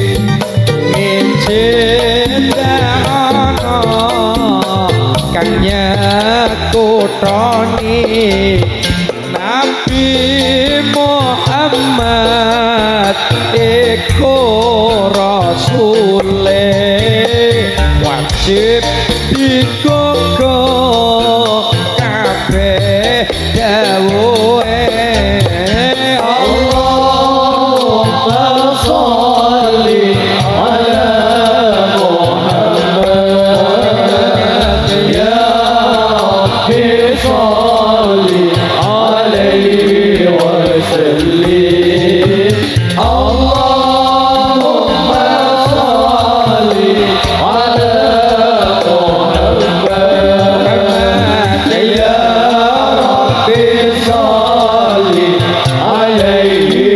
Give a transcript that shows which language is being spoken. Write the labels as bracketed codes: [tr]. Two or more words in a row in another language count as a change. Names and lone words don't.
[jv] ngecedakno kang nyekutoni Nabi Muhammad iku rasule wajib dikoko kabeh dawuhe Allah. [ar] صل على محمد يا ربي صل عليه وسلم اللهم صل على محمد يا ربي صل عليه